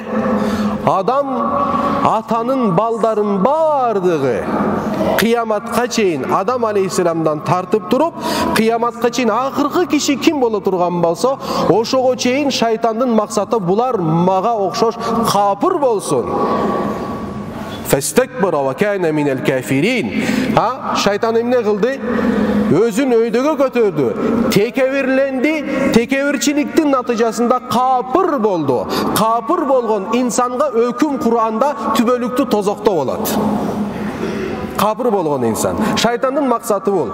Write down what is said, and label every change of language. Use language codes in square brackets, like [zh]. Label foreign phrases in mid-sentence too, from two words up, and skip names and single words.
[ky] Адам атанын балдарын бардыгы кыяматка чейин Адам алейхисаламдан тартып туруп, кыяматка чейин акыркы киши ким боло турган болсо, ошого чейин шайтандын максаты булар мага окшош капыр болсун. [ar] فاستكبر وكان من الكافرين. [ky] Шайтан эмне кылды? Өзүн өйдөгө көтөрдү. Текебирленди, текебирчиликтин натыйжасында капыр болду. Капыр болгон инсанга өкүм Кур'анда түбөлүктүү тозокто болот. Капыр болгон инсан. Шайтандын максаты бул.